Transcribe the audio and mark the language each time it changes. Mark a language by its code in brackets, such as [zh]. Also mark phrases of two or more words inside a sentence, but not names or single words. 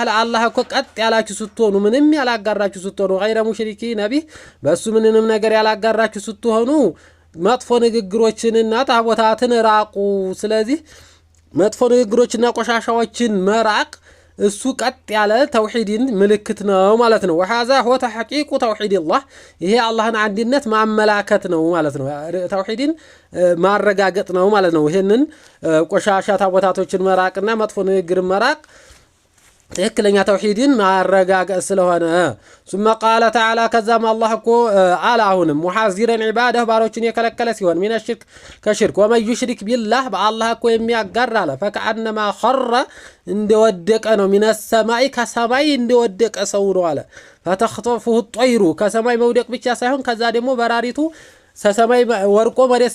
[am] ለአላህ እኮ ቀጥ ያላችሁ ስትሆኑ ምንም ያላጋራችሁ ስትሆኑ [ar] غير مشركين [am] ነብይ በሱ ምንንም ነገር ያላጋራችሁ ስትሆኑ መጥፎ ንግግሮችንና ታቦታትን ራቁ። ስለዚህ መጥፎ ንግግሮችና ቆሻሻዎችን መራቅ እሱ ቀጥ ያለ ተውሂድን ምልክት ነው ማለት ነው። [ar] وهذا هو تحقيق توحيد الله [am] ይሄ አላህን አንድነት ማመላከት ነው ማለት ነው። ተውሂድን ማረጋገጥ ነው ማለት ነው። ይሄንን ቆሻሻ ታቦታቶችን መራቅና መጥፎ ንግግር መራቅ ትክክለኛ ተውሂድን ማረጋገጥ ስለሆነ [ar] ثم قال تعالى كذا الله [am] እኮ አላሁንም [ar] محذراً عباده [am] ባሮችን የከለከለ ሲሆን [ar] من الشرك [am] ከሽርክ [ar] ومن يشرك بالله [am] በአላህ እኮ የሚያጋራ አለ [ar] فكأنما خر [am] እንደወደቀ ነው [ar] من السماء [am] ከሰማይ እንደወደቀ ሰው ነው አለ [ar] فتخطفه الطير [am] ከሰማይ መውደቅ ብቻ ሳይሆን ከዛ ደግሞ በራሪቱ ሰማይ ወርቆ መሬት